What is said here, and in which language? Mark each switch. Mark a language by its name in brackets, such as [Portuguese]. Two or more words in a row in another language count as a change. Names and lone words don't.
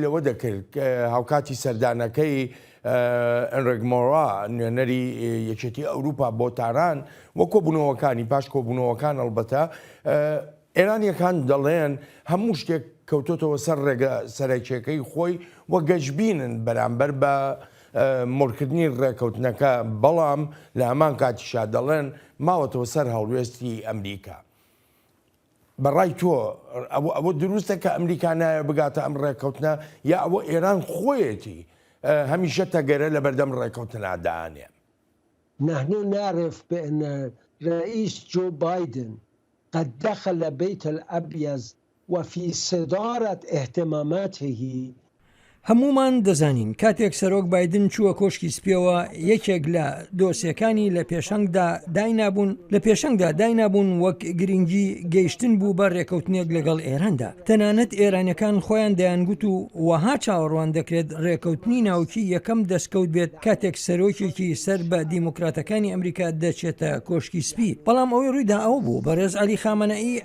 [Central Kurdish] لەوە دەکرد هاوکاتی سەردانەکەی ئەنرگمۆڕا نوێنەری یەکێتی ئەوروپا بۆ تاران وە کۆبوونەوەکانی پاش کۆبوونەوەکان ئەڵبەتە ئێرانیەکان دەڵێن هەموو شتێک کەوتۆتەوە سەر ڕێگە سەرەکیەکەی خۆی وە گەشببینن بەرامبەر بە مۆرکردنی ڕێکەوتنەکە بەڵام لە هەمان کاتیشا دەڵێن ماوەتەوە سەر هەڵوێستی ئەمریکا. بەڕای تۆ ئەوە دروستە کە ئەمریکا نایە بگاتە ئەم ڕێکەوتنە یا ئەوە ئێران خۆیەتی هەمیشە تەگەرە لە بەردەم ڕێکەوتنادانێ؟ [Arabic] نحن نعرف بأن رئيس جو بايدن قد دخل بيت الأبيض وفي صدارة اهتماماته [Central Kurdish] هەمومان دەزانین کاتێک سەرۆک بایدن چووە کۆشکی سپیەوە یەکێک لە دۆسیەکانی لە پێشەنگدا داینابوون وەک گرنگی گەیشتن بوو بە ڕێکەوتنێک لەگەڵ ئێراندا تەنانەت ئێرانەکان خۆیان دەیانگوت و وەها چاوەڕوان دەکرێت ڕێکەوتنی ناوکی یەکەم دەستکەوت بێت کاتێک سەرۆکێکی سەر بە دیموکراتەکانی ئەمریکا دەچێتە کۆشکی سپی بەڵام ئەوەی ڕوویدا ئەو بوو بەڕێز عەلی خامنەئی